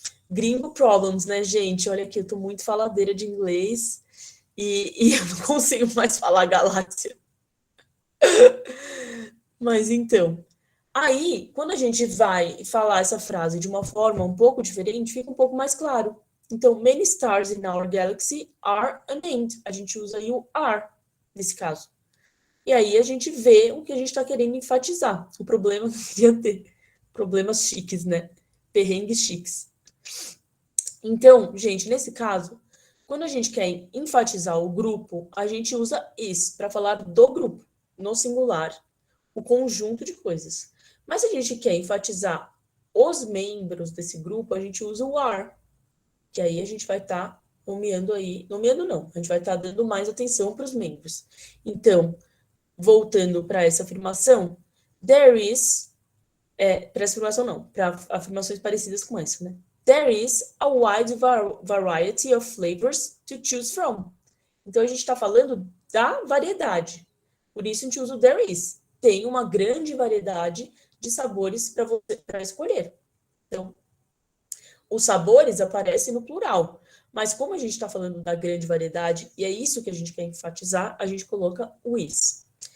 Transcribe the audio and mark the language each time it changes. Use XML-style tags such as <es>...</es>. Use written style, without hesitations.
<en>Gringo problems,</en> <pt>né, gente? Olha aqui, eu tô muito faladeira de inglês e eu não consigo mais falar galáxia. Mas então, aí, quando a gente vai falar essa frase de uma forma um pouco diferente, fica um pouco mais claro.</pt> <en>Então, many stars in our galaxy are unnamed.</en> <pt>A gente usa aí o are, nesse caso. E aí a gente vê o que a gente está querendo enfatizar. O problema que eu queria ter. Problemas chiques, né? Perrengues chiques. Então, gente, nesse caso, quando a gente quer enfatizar o grupo, a gente usa is para falar do grupo, no singular, o conjunto de coisas. Mas se a gente quer enfatizar os membros desse grupo, a gente usa o are, que aí a gente vai estar nomeando não, a gente vai estar dando mais atenção para os membros. Então, voltando para essa afirmação, there is, para essa afirmação não, para afirmações parecidas com essa, né?</pt> <en>There is a wide variety of flavors to choose from.</en> <pt>Então, a gente está falando da variedade. Por isso, a gente usa o there is. Tem uma grande variedade de sabores para você escolher. Então, os sabores aparecem no plural. Mas como a gente está falando da grande variedade, e é isso que a gente quer enfatizar, a gente coloca o is.</pt>